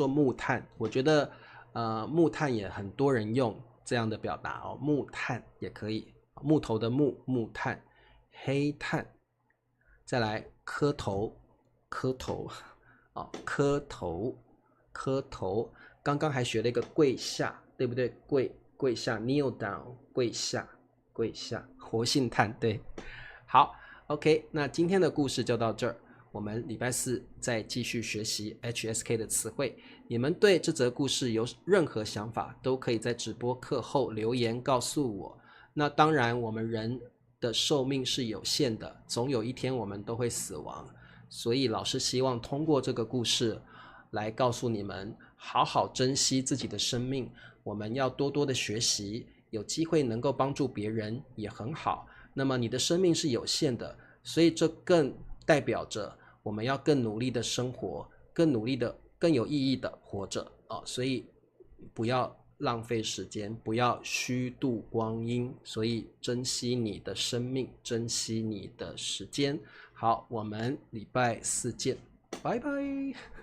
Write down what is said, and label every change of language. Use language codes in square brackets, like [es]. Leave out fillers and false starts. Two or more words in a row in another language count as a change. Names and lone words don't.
[zh] 木炭，我覺得木炭也很多人用這樣的表達哦，木炭也可以，木頭的木，木炭，黑炭，再來磕頭，磕頭啊，磕頭，磕頭，剛剛還學了一個跪下，對不對？ [en] 跪下 ，kneel down， [zh] 跪下，跪下，活性炭，對，好 ，OK， 那今天的故事就到這兒。我們禮拜四再繼續學習 HSK 的詞彙。你們對這則故事有任何想法，都可以在直播課後留言告訴我。那當然，我們人的壽命是有限的，總有一天我們都會死亡。所以老師希望通過這個故事來告訴你們，好好珍惜自己的生命。我們要多多的學習，有機會能夠幫助別人也很好。那麼你的生命是有限的，所以這更代表着我們要更努力的生活，更努力的、更有意義的活着啊！所以不要浪費時間，不要虛度光陰，所以珍惜你的生命，珍惜你的時間。好，我們禮拜四見，拜拜。